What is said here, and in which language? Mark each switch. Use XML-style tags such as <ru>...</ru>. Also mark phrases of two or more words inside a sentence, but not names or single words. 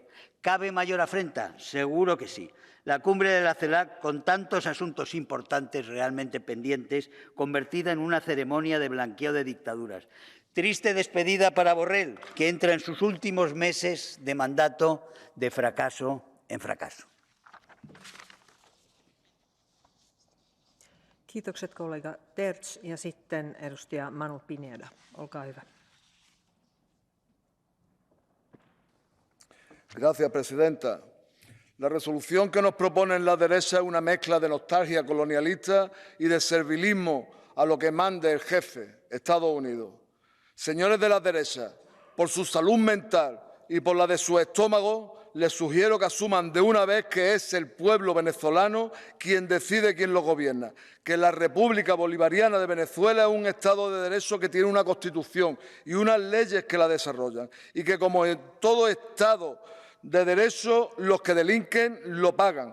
<es>¿Cabe mayor afrenta? Seguro que sí. La cumbre de la CELAC, con tantos asuntos importantes realmente pendientes, convertida en una ceremonia de blanqueo de dictaduras. Triste despedida para Borrell, que entra en sus últimos meses de mandato de fracaso en fracaso.</es> <fi>Kiitokset kollega Terts ja sitten edustaja Manu Pineda. Olkaa hyvä.</fi> <es>Gracias, presidenta. La resolución que nos proponen la derecha es una mezcla de nostalgia colonialista y de servilismo a lo que mande el jefe, Estados Unidos. Señores de la derecha, por su salud mental y por la de su estómago, les sugiero que asuman de una vez que es el pueblo venezolano quien decide quién lo gobierna, que la República Bolivariana de Venezuela es un Estado de Derecho que tiene una Constitución y unas leyes que la desarrollan, y que, como en todo Estado de Derecho, los que delinquen lo pagan.</es>